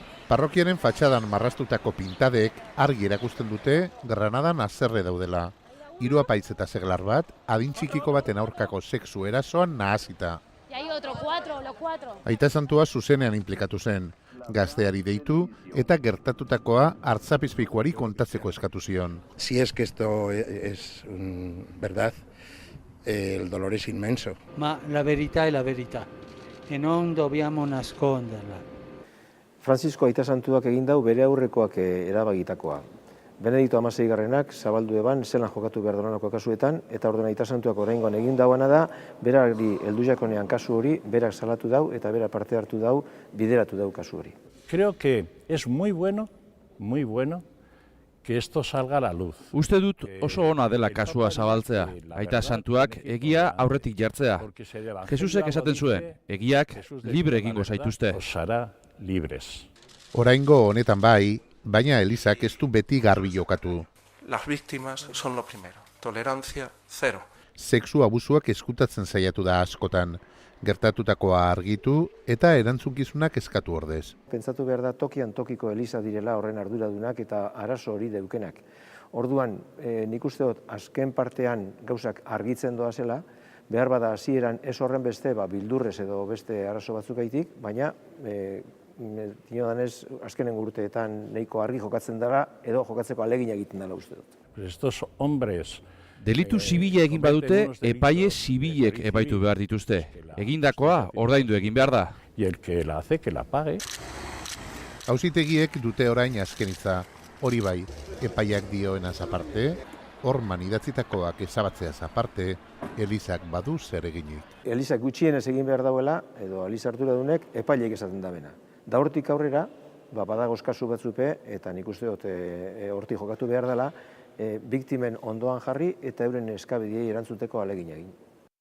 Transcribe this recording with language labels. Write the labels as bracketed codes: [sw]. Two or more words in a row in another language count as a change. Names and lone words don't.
[eu] Parrokiaren fatxadan marrastutako pintadek argi erakusten dute Granadan haserre daudela. Hiru apaitz eta seglar bat, adin txikiko baten aurkako sexu erasoan nahasita. Aita Santua zuzenean implikatu zen, gazteari deitu eta gertatutakoa hartzapizpikuari kontatzeko eskatu zion. [es] Si es que esto es verdad, el dolor es inmenso. [it] Ma la verità è la verità e non dobbiamo nasconderla. [eu] Francisco Aita Santuak egin dau bere aurrekoak erabagitakoa. Benedikto Hamaseigarrenak zabaldu eban zelan jokatu behar dolanako kasuetan, eta orduan Aita Santuak oraingoan egin dauana da, berari heldu jakonean kasu hori, berak salatu dau eta berak parte hartu dau, bideratu dau kasu hori. [es] Creo que es muy bueno que esto salga a la luz. [eu] Uste dut oso ona dela kasua zabaltzea, Aita Santuak egia aurretik jartzea. Jesusek esaten zuen, egiak libre egingo zaituzte. [es] Os hará libres. [eu] Oraingo honetan bai, baina Elizak ez du beti garbi jokatu. [es] Las víctimas son lo primero. Tolerancia cero. [eu] Sexu abusuak eskutatzen saiatu da askotan. Gertatutakoa argitu eta erantzukizunak eskatu ordez. Pentsatu behar da tokian tokiko Eliza direla horren arduradunak eta arazo hori deukenak. Orduan, nik uste dut azken partean gauzak argitzen doa zela, behar bada hasieran ez horren beste bildurrez edo beste arazo batzukaitik, baina diodanez azkenen urteetan nahiko argi jokatzen dara edo jokatzeko alegina egiten dela uste dut. [es] Estos hombres [eu] Delitu zibila egin badute, epaile zibilek epaitu behar dituzte. Egindakoa ordaindu egin behar da. [es] Y el que la hace, que la pague. [eu] Auzitegiek dute orain azkenitza, hori bai, epaiak dioenaz aparte, horman idatzitakoak ezabatzeaz aparte, Elizak badu zer eginik. Elizak gutxienez egin behar dauela, edo Eliza arduradunek epaileek esaten da bena. Da hortik aurrera, badagoz kasu batzupe, eta nik uste dut hortik jokatu behar dela, biktimen ondoan jarri eta euren eskabideei erantzuteko ahalegin egin.